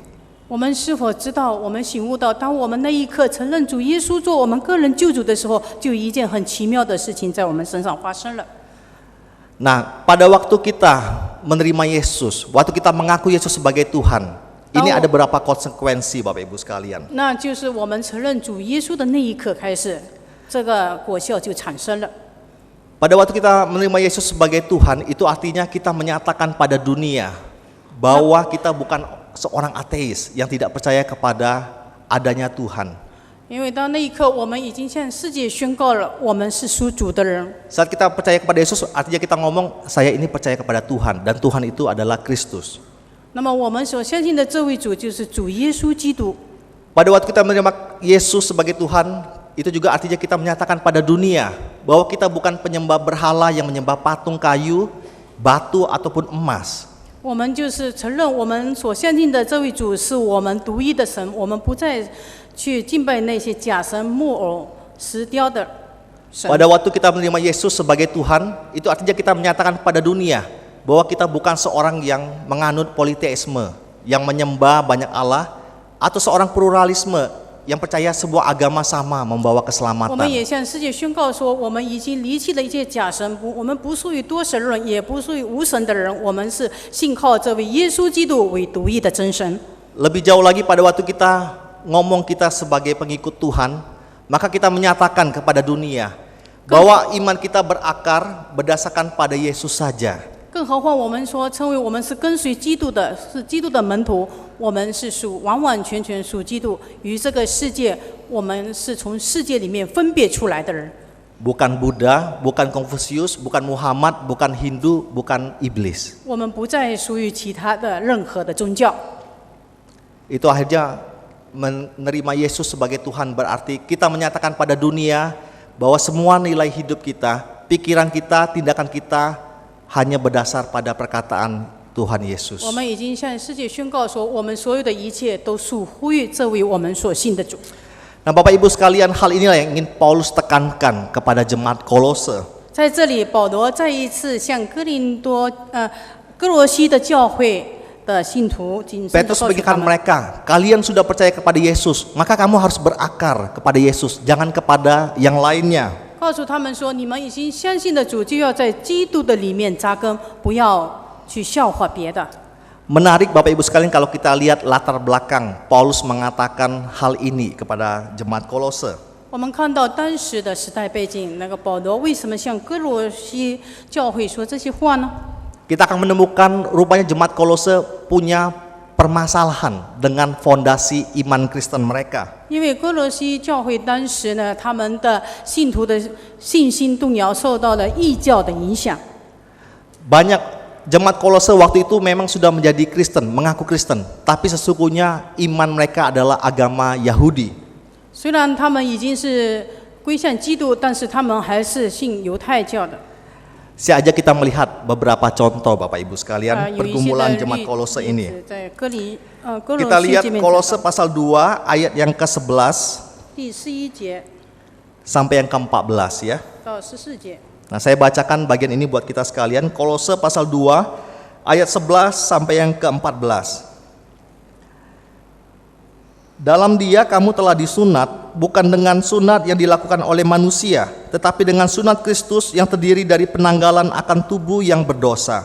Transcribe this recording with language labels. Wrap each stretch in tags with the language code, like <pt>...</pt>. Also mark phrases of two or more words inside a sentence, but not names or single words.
<zh>我们是否知道，我们醒悟到，当我们那一刻承认主耶稣做我们个人救主的时候，就一件很奇妙的事情在我们身上发生了。</zh> <id>Nah, pada waktu kita menerima Yesus, waktu kita mengaku Yesus sebagai Tuhan, ini ada beberapa konsekuensi Bapak Ibu sekalian.</id> <zh>那就是我们承认主耶稣的那一刻开始，这个果效就产生了。</zh> <id>Pada waktu kita menerima Yesus sebagai Tuhan, itu artinya kita menyatakan pada dunia bahwa kita bukan seorang ateis yang tidak percaya kepada adanya Tuhan.</id> <zh>因为到那一刻，我们已经向世界宣告了，我们是属主的人。</zh> <id>Saat kita percaya kepada Yesus, artinya kita ngomong, saya ini percaya kepada Tuhan, dan Tuhan itu adalah Kristus.</id> <zh>那么我们所相信的这位主就是主耶稣基督。</zh> <id>Pada waktu kita menerima Yesus sebagai Tuhan, itu juga artinya kita menyatakan pada dunia bahwa kita bukan penyembah berhala yang menyembah patung kayu, batu ataupun emas.</id> <zh>我们就是承认我们所相信的这位主是我们独一的神，我们不再去敬拜那些假神、木偶、石雕的神。</zh> <id>Pada waktu kita menerima Yesus sebagai Tuhan, itu artinya kita menyatakan pada dunia bahwa kita bukan seorang yang menganut politeisme, yang menyembah banyak Allah, atau seorang pluralisme yang percaya sebuah agama sama membawa</id> <zh>我们</zh> <id>keselamatan.</id> <zh>也向世界宣告说，我们已经离弃了一切假神，我们不属于多神论，也不属于无神的人，我们是信靠这位耶稣基督为独一的真神。</zh> <id>Lebih jauh lagi pada waktu kita ngomong kita sebagai pengikut Tuhan, maka kita menyatakan kepada dunia bahwa iman kita berakar berdasarkan pada Yesus saja.</id> <zh>更何况我们说称为我们是跟随基督的，是基督的门徒，我们是属完完全全属基督，与这个世界，我们是从世界里面分别出来的人。</zh> <id>Bukan Buddha, bukan Konfusius, bukan Muhammad, bukan Hindu, bukan iblis.</id> <zh>我们不再属于其他的任何的宗教。</zh> <id>Itu akhirnya menerima Yesus sebagai Tuhan berarti kita menyatakan pada dunia bahwa semua nilai hidup kita, pikiran kita, tindakan kita hanya berdasar pada perkataan Tuhan Yesus.</id> <zh>我们已经向世界宣告说，我们所有的一切都属乎于这位我们所信的主。</zh> <id>Nah, Bapak Ibu sekalian, hal inilah yang ingin Paulus tekankan kepada jemaat Kolose.</id> <zh>在这里，保罗再一次向哥罗西的教会的信徒谨慎地 Petrus 告诉他</zh> <id>mengingatkan</id> <zh>们。</zh> <id>mereka, kalian sudah percaya kepada Yesus, maka kamu harus berakar kepada Yesus, jangan kepada yang lainnya.</id> <zh>告诉他们说，你们已经相信的主，就要在基督的里面扎根，不要去效法别的。</zh> <id>Menarik Bapak Ibu sekalian kalau kita lihat latar belakang Paulus mengatakan hal ini kepada jemaat Kolose.</id> <zh>我们看到当时的时代背景，那个保罗为什么向哥罗西教会说这些话呢？</zh> <id>Kita akan menemukan rupanya jemaat Kolose punya permasalahan dengan fondasi iman Kristen mereka.</id> <zh>因为哥罗西教会当时呢，他们的信徒的信心动摇，受到了异教的影响。</zh> <id>Banyak jemaat Kolose waktu itu memang sudah menjadi Kristen, mengaku Kristen, tapi sesungguhnya iman mereka adalah agama Yahudi.</id> <zh>虽然他们已经是归向基督，但是他们还是信犹太教的。</zh> <id>Saya ajak kita melihat beberapa contoh Bapak Ibu sekalian</id> <zh>有一些</zh> <id>pergumulan</id> <zh>的</zh> <id>jemaat Kolose</id> <zh>例</zh> <id>ini.</id> <zh>子在哥罗</zh> <id>Kita</id> <zh>西</zh> <id>lihat</id> <zh>这边 Kolose 讲到</zh> <id>pasal 2 ayat yang ke-11</id> <zh>第11节</zh> <id>sampai yang ke-14 ya.</id> <zh>到14节。</zh> <id>Nah, saya bacakan bagian ini buat kita sekalian. Kolose pasal 2 ayat 11 sampai yang ke-14. Dalam Dia kamu telah disunat, bukan dengan sunat yang dilakukan oleh manusia, tetapi dengan sunat Kristus yang terdiri dari penanggalan akan tubuh yang berdosa.</id>